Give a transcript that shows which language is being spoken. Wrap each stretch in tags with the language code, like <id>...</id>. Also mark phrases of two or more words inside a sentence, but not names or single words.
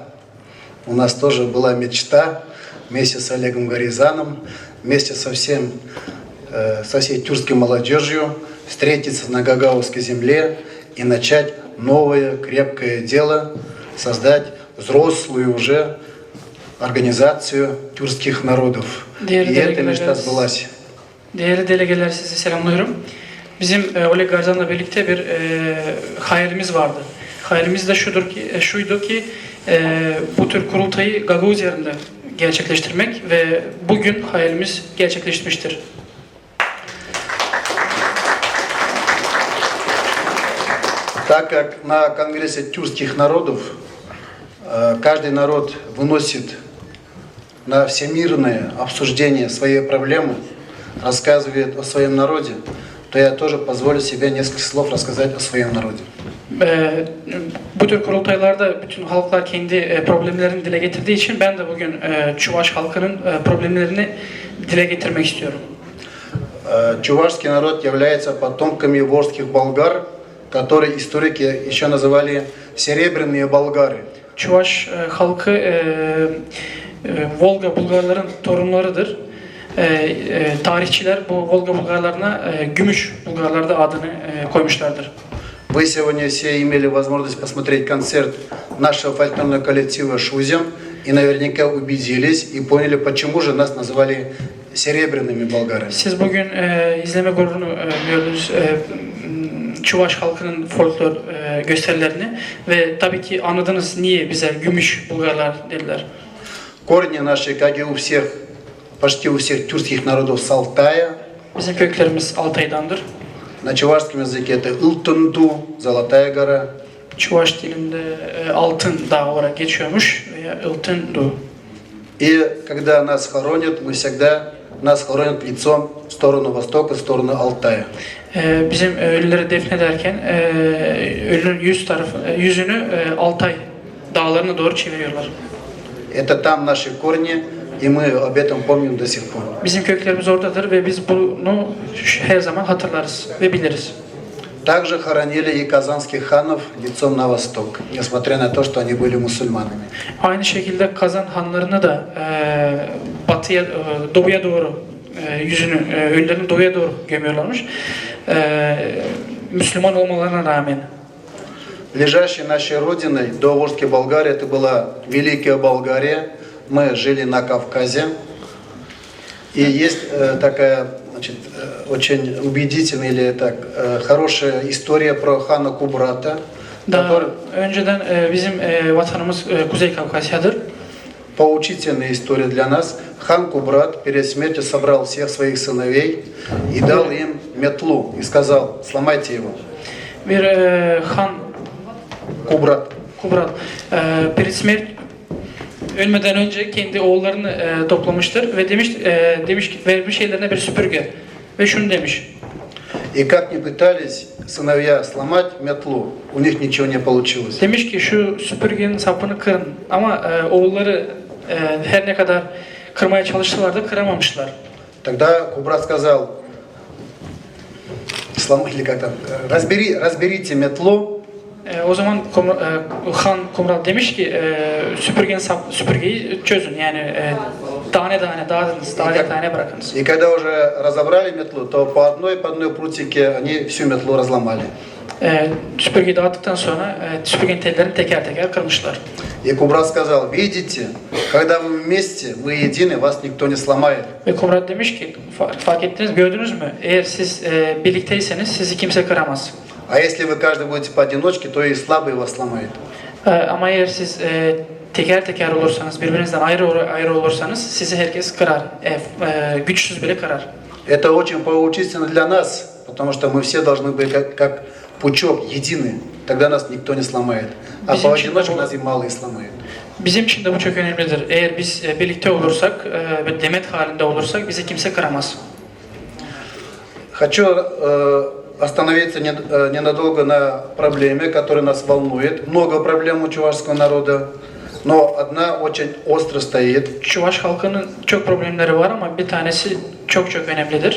<ru>У нас тоже была мечта вместе с Олегом Горизаном, вместе со всей тюркской молодежью встретиться на Гагаузской земле и начать новое крепкое дело, создать взрослую уже организацию тюркских народов. И эта мечта сбылась.</ru> <tr>Değerli delegeler, sizi selamlıyorum. Bizim Oleg Garzan'la birlikte bir hayalimiz vardı. Hayalimiz de şuydu ki bu tür kurultayı Gagavuz yerinde gerçekleştirmek ve bugün hayalimiz gerçekleşmiştir.</tr> <ru>Так как на Конгрессе тюркских народов каждый народ выносит на всемирное обсуждение своей проблемы, рассказывает о своем народе, то я тоже позволю себе несколько слов рассказать о своем народе.</ru> <tr>Bu tür kurultaylarda bütün halklar kendi problemlerini dile getirdiği için ben de bugün Çuvaş halkının problemlerini dile getirmek istiyorum.</tr> <ru>Чувашский народ является потомками ворских болгар, которые историки еще называли серебряные болгары.</ru> <tr>Çuvaş halkı Volga Bulgarların torunlarıdır. Tarihçiler bu Volga Bulgarlarına Gümüş Bulgarlar da adını koymuşlardır.</tr> <ru>Вы сегодня все имели возможность посмотреть концерт нашего фольклорного коллектива «Шузем» и наверняка убедились и поняли, почему же нас называли серебряными болгарами.</ru> <tr>Siz bugün izleme grubunu gördünüz. Çuvaş halkının folklor gösterilerini ve tabii ki anladınız niye bize Gümüş Bulgarlar dediler.</tr> <ru>Корни наши, как и у всех, почти у всех тюркских народов, с Алтая.</ru> <tr>Bizim köklerimiz Altay'dandır.</tr> <ru>На чувашском языке это Илтунду, Золотая гора.</ru> <tr>Çuvaş dilinde Altın Dağı olarak geçiyormuş veya Iltındu.</tr> <ru>И когда нас хоронят, мы всегда нас хоронят лицом в сторону востока, в сторону Алтая.</ru> <tr>Bizim ölüleri defnederken ölünün yüzünü Altay dağlarına doğru çeviriyorlar.</tr> <ru>Это там наши корни, и мы об этом помним до сих пор.</ru> <tr>Bizim köklerimiz oradadır ve biz bunu her zaman hatırlarız ve biliriz.</tr> <ru>Также хоронили и казанских ханов лицом на восток, несмотря на то, что они были мусульманами.</ru> <tr>Aynı şekilde Kazan hanlarını da batıya, doğuya doğru yüzünü, ölülerini doğuya doğru gömüyorlarmış. Müslüman olmalarına rağmen.</tr> <ru>Ближайшей нашей родиной до Волжской Болгарии это была Великая Болгария. Мы жили на Кавказе. И есть такая, значит, очень убедительная или так хорошая история про хана Кубрата.</ru> <tr>Daha önceden bizim vatanımız Kuzey Kafkasya'dır.</tr> <ru>Поучительная история для нас. Хан Кубрат перед смертью собрал всех своих сыновей и дал им метлу и сказал: сломайте его.</ru> <tr>Bir han Кубрат. Kubrat ölmeden önce kendi oğullarını toplamıştır ve demiş ki vermiş ellerine bir süpürge ve şunu demiş.</tr> <ru>И как ни pытались сыновья сломать метлу, у них ничего не получилось.</ru> <tr>Demiş ki şu süpürgenin sapını kırın ama oğulları her ne kadar kırmaya çalıştılar da kıramamışlar.</tr> <ru>Тогда Кубрат сказал: или как там, разберите метлу.</ru> <tr>O zaman Han Kumral demiş ki süpürgeyi çözün yani tane dağıtınız, tane bırakınız.</tr> <ru>И когда уже разобрали метлу, то по одной прутике они всю метлу разломали.</ru> <tr>Süpürgeyi dağıttıktan sonra süpürgenin tellerini teker teker kırmışlar.</tr> <ru>И Кубрат сказал: видите, когда вы вместе, вы едины, вас никто не сломает.</ru> <tr>Ve Kumral demiş ki fark ettiniz, gördünüz mü? Eğer siz birlikteyseniz sizi kimse kıramaz.</tr> <ru>А если вы каждый будете поодиночке, то и слабый вас сломает.</ru> <tr>Ama eğer siz teker teker olursanız, birbirinizden ayrı olursanız sizi herkes kırar. Güçsüz bile kırar.</tr> <ru>Это очень поучительно для нас, потому что мы все должны быть как пучок, едины. Тогда нас никто не сломает. А поодиночке нас и малые сломают.</ru> <tr>Bizim için de bu çok önemlidir. Eğer biz birlikte olursak ve demet halinde olursak bizi kimse kıramaz.</tr> <ru>Хочу остановиться ненадолго на проблеме, которая нас волнует. Много проблем у чувашского народа. Но одна очень остро стоит.</ru> <tr>Çuvaş halkının çok problemleri var ama bir tanesi çok önemlidir.</tr>